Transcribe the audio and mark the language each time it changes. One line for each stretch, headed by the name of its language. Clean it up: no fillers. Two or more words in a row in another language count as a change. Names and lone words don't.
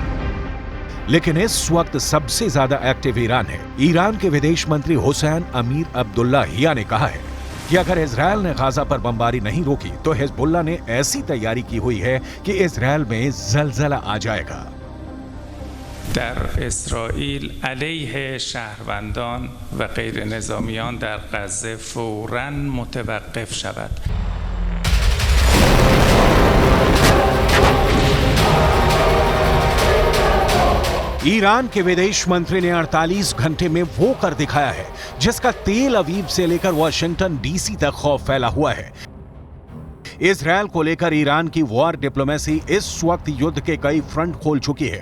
Hindi: लेकिन इस वक्त सबसे ज्यादा एक्टिव ईरान है। ईरान के विदेश मंत्री हुसैन अमीर अब्दुल्लाहियां ने कहा है कि अगर इजरायल ने गाजा पर बमबारी नहीं रोकी तो हिजबुल्लाह ने ऐसी तैयारी की हुई है कि इजरायल में जलजला आ जाएगा।
Persian: در اسرائیل علیه شهروندان و غیر نظامیان در غزه فوراً متوقف شود.
Hindi: ईरान के विदेश मंत्री ने 48 घंटे में वो कर दिखाया है जिसका तेल अवीव से लेकर वॉशिंगटन डीसी तक खौफ फैला हुआ है। इजरायल को लेकर ईरान की
English: war diplomacy
Hindi: इस वक्त युद्ध के कई फ्रंट खोल चुकी है।